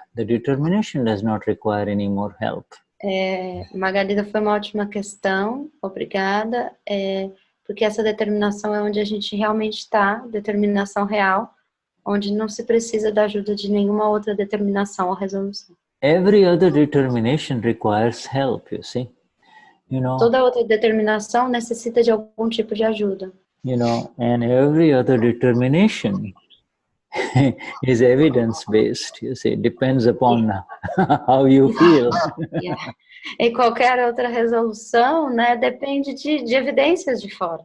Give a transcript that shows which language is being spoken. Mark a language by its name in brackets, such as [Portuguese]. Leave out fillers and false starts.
[English] The determination does not require any more help. [Portuguese] Margarida, foi uma ótima questão, obrigada, porque essa determinação é onde a gente realmente está, determinação real, onde não se precisa da ajuda de nenhuma outra determinação ou resolução. [English] Every other determination requires help, you see. [Portuguese] Toda outra determinação necessita de algum tipo de ajuda. [English] And every other determination is evidence-based, you see. It depends upon how you feel. Yeah. [Portuguese] E qualquer outra resolução, depende de evidências de fora.